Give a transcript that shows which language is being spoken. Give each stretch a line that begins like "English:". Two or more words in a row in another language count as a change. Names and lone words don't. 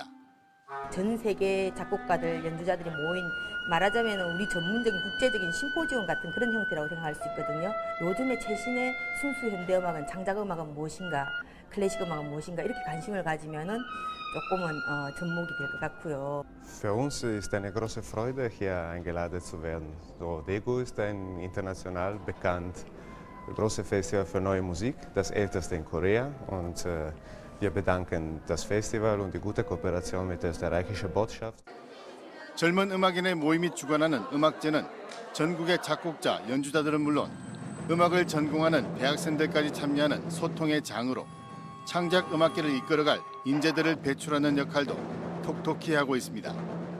Korean: 전 세계 작곡가들, 연주자들이 모인 말하자면 우리 전문적인 국제적인 심포지움 같은 그런 형태라고 생각할 수 있거든요. 요즘의 최신의 순수 현대음악은 창작음악은 무엇인가, 클래식 음악은 무엇인가 이렇게 관심을 가지면은 조금은 접목이 될 것 같고요.
German: Für uns ist eine große Freude, hier eingeladen zu werden. So, Daegu ist ein international bekannt großes Festival für neue Musik, das älteste in Korea und wir bedanken das Festival und die gute Kooperation mit der österreichischen Botschaft.
Korean: 젊은 음악인의 모임이 주관하는 음악제는 전국의 작곡자, 연주자들은 물론 음악을 전공하는 대학생들까지 참여하는 소통의 장으로 창작 음악계를 이끌어갈 인재들을 배출하는 역할도 톡톡히 하고 있습니다.